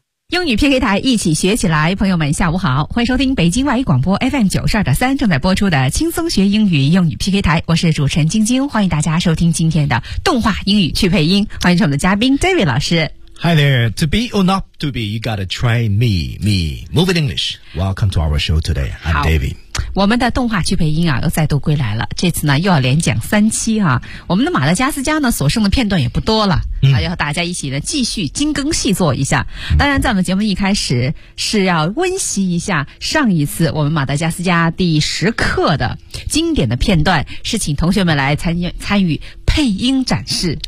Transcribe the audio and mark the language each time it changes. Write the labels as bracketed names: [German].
[Chinese] 英语 PK 台一起学起来，朋友们下午好，欢迎收听北京外语广播 FM92.3 正在播出的轻松学英语英语 PK 台，我是主持人晶晶，欢迎大家收听今天的动画英语去配音，欢迎我们的嘉宾 David 老师。 [English] Hi there, to be or not to be, you gotta try me, me, move in English. Welcome to our show today, I'm David. [Chinese] 我们的动画去配音啊又再度归来了，这次呢又要连讲三期啊，我们的马达加斯加呢所剩的片段也不多了，要和大家一起呢继续精耕细作一下。当然在我们节目一开始是要温习一下上一次我们马达加斯加第十课的经典的片段，是请同学们来参与配音展示。